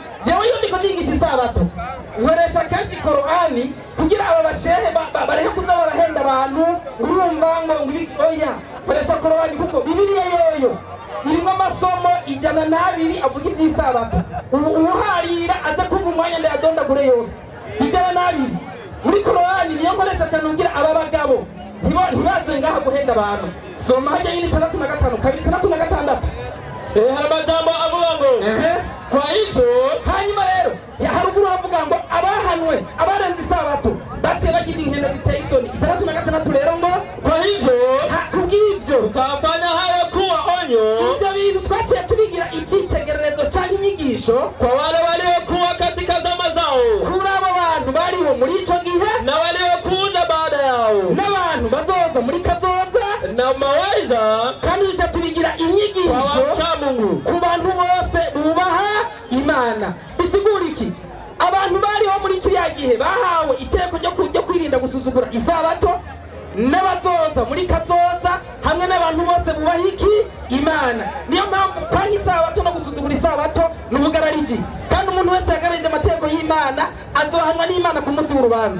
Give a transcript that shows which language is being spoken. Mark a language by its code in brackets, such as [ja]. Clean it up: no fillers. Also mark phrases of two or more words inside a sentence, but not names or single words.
[rn] jewe iyo ndiko nigisha isabato nkoresha kenshi Qur'ani kugira abo bashehe barehe kuza barahenda abantu urumva ngo oya nkoresha Qur'ani kuko Bibiliya yoyo irimo amasomo 102 avuga iby'isabato uharira aza kumva umwanya ndayadondagure yose 102 muri Qur'ani niyo nkoresha cyane ngira aba bagabo ntibaze ngaha guhenda abantu soma hajya nyine 65 kabiri 66 hari amajambo avuga ngo [sw] kwa hivyo [rn] hanyuma rero haruguru havuga ngo abahanwe abarenze isabato baciye bagira inkenda ziteye isoni 66 rero ngo [sw] kwa hivyo [rn] kubw'ivyo [sw] tukafanya hayo kuwa onyo [rn] ibyo bintu twaciye tubigira icyitegererezo cyangwa inyigisho [sw] kwa wale waliokuwa katika zama zao [rn] kuri abo bantu bariho muri ico gihe [sw] na waliokuja baada yao [rn] n'abantu bazoza muri kazoza [sw] na mawaidha [rn] kandi duca tubigira inyigisho ku bantu bose bubaha Imana bisigura iki abantu bariho muri kiriya gihe bahawe iteko ryo kwirinda gusuzugura isabato n'abazoza muri kazoza hamwe n'abantu bose bubaha iki Imana niyo mpamvu kwa isabato no gusuzugura isabato n'ubugarariji kandi kandi umuntu wese yagaragaje amategeko y'Imana azohanwa n'Imana ku munsi w'urubanza.